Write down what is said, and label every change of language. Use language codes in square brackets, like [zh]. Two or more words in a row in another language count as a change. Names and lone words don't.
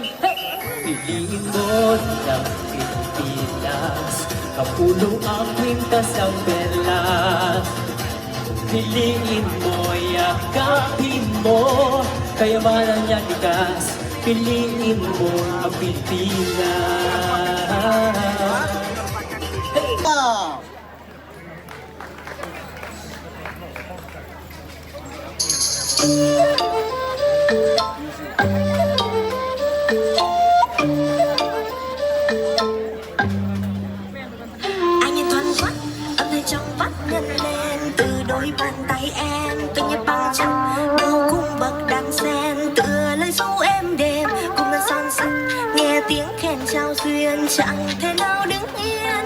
[tl] Piliin mo ng Pilipinas, kapulo ang kwintas ng perlas. Piliin mo, yakapin mo, kayamanan niyang likas. Piliin mo ang Pilipinas. [en] Now, [vi] Anh ấy thoăn thoắt âm thanh trong vắt ngân lên từ đôi bàn tay em, tôi nhẹ bằng chân bao cung bậc đàn sen, tựa lời ru êm đềm cùng ngân son sắt, nghe tiếng khen trao duyên chẳng thể nào đứng yên.